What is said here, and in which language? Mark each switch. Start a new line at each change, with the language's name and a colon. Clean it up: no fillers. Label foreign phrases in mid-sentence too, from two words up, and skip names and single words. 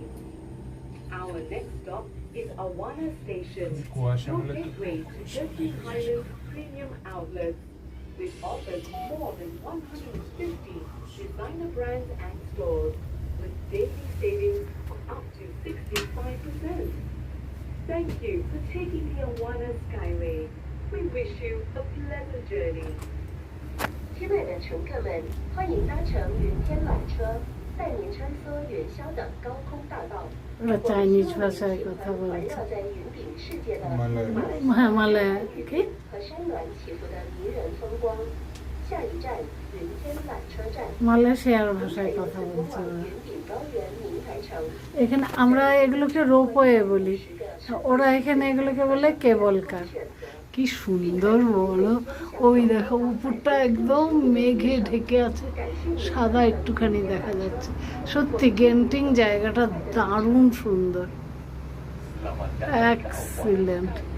English: Our next stop is Awana Station, your gateway to Genting Highlands Premium Outlet, which offers more than 150 designer brands and stores, with daily savings of up to 65%. Thank you for taking the Awana Skyway. We wish you a pleasant journey.
Chinese: 亲爱的乘客们，欢迎搭乘云天缆车，带您穿梭云霄的高空大道。
Bangla: ওরা চাইনিজ ভাষায় কথা
Chinese: 环
Bangla: বলছে
Chinese: 绕在云顶世界的
Bangla: হ্যাঁ মালয় কি
Chinese: 和山峦起伏的迷人风光。下一站云天缆车站，
Bangla: মালয়েশিয়ার ভাষায় কথা
Chinese: 通
Bangla: বলছে
Chinese: 往
Bangla: ওরা।
Chinese: 云顶高原明台城。
Bangla: এখানে আমরা এগুলোকে রোপওয়ে বলি, ওরা এখানে এগুলোকে বলে
English: cable car.
Bangla: কি সুন্দর বলো, ওই দেখো উপরটা একদম মেঘে ঢেকে আছে, সাদা একটুখানি দেখা যাচ্ছে। সত্যি গেন্টিং জায়গাটা দারুণ সুন্দর, এক্সিলেন্ট।